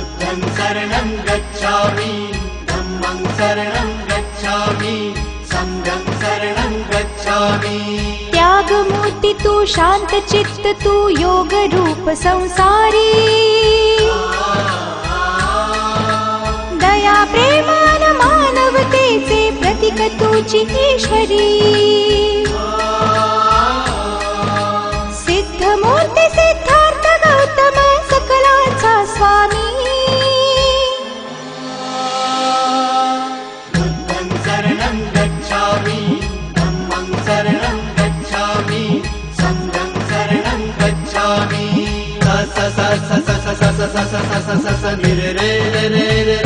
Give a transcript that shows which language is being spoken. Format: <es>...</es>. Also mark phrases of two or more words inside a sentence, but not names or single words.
<pi>बुद्धं शरणं गच्छामि, धम्मं शरणं गच्छामि, संघं शरणं गच्छामि।</pi> <mr>त्यागमूर्ति तू, शांत चित्त तू, योग रूप संसारी, दया प्रेमान मानवतेचे प्रतीक तुझी ईश्वरी। सिद्धमूर्ती सिद्धार्थ गौतम सकलांचा स्वामी,</mr> <pi>बुद्धं शरणं गच्छामि, धम्मं शरणं गच्छामि, संघं शरणं गच्छामि। स स स स स स स स स स स स नि रे रे रे रे</pi>